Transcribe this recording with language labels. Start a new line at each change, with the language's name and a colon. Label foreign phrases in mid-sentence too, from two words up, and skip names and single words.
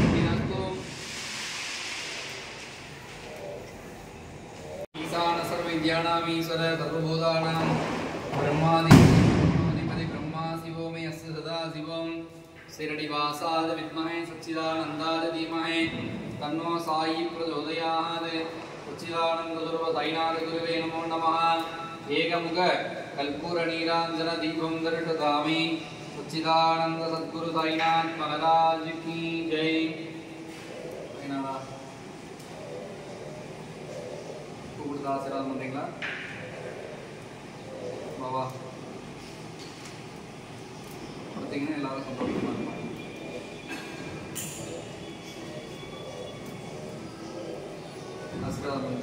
Sanskrit: ईशान सर्वविद्यानामीश्वर सर्वभूतानां ब्रह्माधिपति ब्रह्मा शिवो मे अस्य सदा शिवं शिरडिवासाय विद्महे सच्चिदानन्दाय धीमहि तन्नो साई प्रचोदयात्। सच्चिदानन्दस्वरूप साईनाथ गुरुवे नमो नमः। एकमुख कर्पूरनीराञ्जन दीपं दर्शयामि।
Hindi: सच्चिदानंद सद्गुरु साईनाथ महाराज की जय।
Tamil: ஆசீர்வாதம் பண்றீங்களா பாபா? பார்த்தீங்கன்னா எல்லாரும் சந்தோஷமா இருப்பாங்க. ஆசீர்வாதம் பண்ணுங்க.